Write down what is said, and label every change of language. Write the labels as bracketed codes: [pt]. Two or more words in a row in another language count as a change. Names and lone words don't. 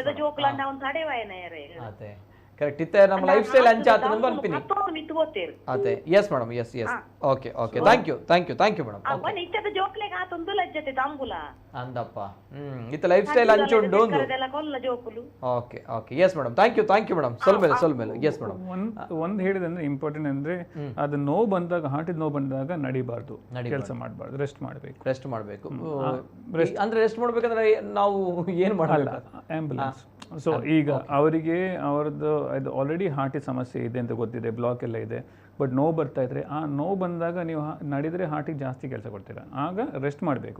[tcy] ಜೋಕ್ಲಂಡ ಅವ್ನು ತಡೆವಾಯನ ಆತೆ, ಕರೆಕ್ಟ್. ಇತ್ತೆ ನಮ್ಮ [en] life style [tcy] ಅಂಚಾತ ಅನ್ಪನ್ಪಿನಿ ಆತೆ. [en] Yes madam, yes yes. Okay okay, thank you madam. [tcy] ಇತ್ತದ ಜೋಕ್ಲೆಗ ಆತೊಂದು ಲಜ್ಜತೆ ತಂಬುಲ ಅಂದಪ್ಪ. ಇತ್ತೆ [en] life style [tcy] ಅಂಚುಂಡು ಕೊಲ್ಲ ಜೋಕುಲು. [en] Okay okay, yes madam, thank you madam. ಸೊಲ್ಮೇಲೆ yes madam. [kn] ಒಂದು ಹೇಳಿದಂದ್ರೆ ಇಂಪಾರ್ಟೆಂಟ್ ಅಂದ್ರೆ ಅದು ನೋವು ಬಂದಾಗ, ಹಾರ್ಟಿದ ನೋವು ಬಂದಾಗ ನಡಿಬಾರ್ದು, ಕೆಲಸ ಮಾಡಬಾರ್ದು, ರೆಸ್ಟ್ ಮಾಡಬೇಕು. ಅಂದ್ರೆ ರೆಸ್ಟ್ ಮಾಡ್ಬೇಕಂದ್ರೆ ನಾವು ಏನ್ ಮಾಡಲ್ಲ, ಆಂಬ್ಯುಲೆನ್ಸ್. ಸೊ ಈಗ ಅವರಿಗೆ ಅವರದ್ದು ಇದು ಆಲ್ರೆಡಿ ಹಾರ್ಟಿನ ಸಮಸ್ಯೆ ಇದೆ ಅಂತ ಗೊತ್ತಿದೆ, ಬ್ಲಾಕ್ ಎಲ್ಲ ಇದೆ, ಬಟ್ ನೋವು ಬರ್ತಾ ಇದ್ರೆ ಆ ನೋವು ಬಂದಾಗ ನೀವು ನಡೆದರೆ ಹಾರ್ಟಿಗೆ ಜಾಸ್ತಿ ಕೆಲಸ ಕೊಡ್ತೀರಾ, ಆಗ ರೆಸ್ಟ್ ಮಾಡಬೇಕು.